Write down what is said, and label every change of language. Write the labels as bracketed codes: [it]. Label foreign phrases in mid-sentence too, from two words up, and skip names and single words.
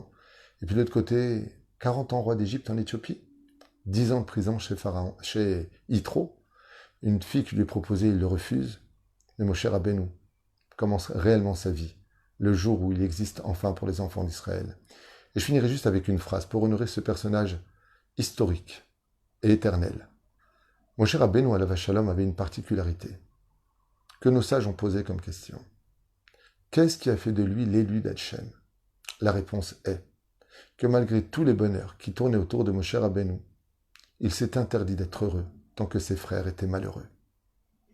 [fr] Et puis de l'autre côté, 40 ans roi d'Égypte en Éthiopie, 10 ans de prison chez Pharaon, chez Yitro, une fille qui lui est proposée, il le refuse. Et Moshe Rabbeinu commence réellement sa vie, le jour où il existe enfin pour les enfants d'Israël. Et je finirai juste avec une phrase pour honorer ce personnage historique et éternel. Moshe Rabbeinu [he] עליו שלום [fr] avait une particularité que nos sages ont posée comme question. Qu'est-ce qui a fait de lui l'élu d'Hachem? La réponse est que malgré tous les bonheurs qui tournaient autour de Moshe Rabbeinu, il s'est interdit d'être heureux tant que ses frères étaient malheureux.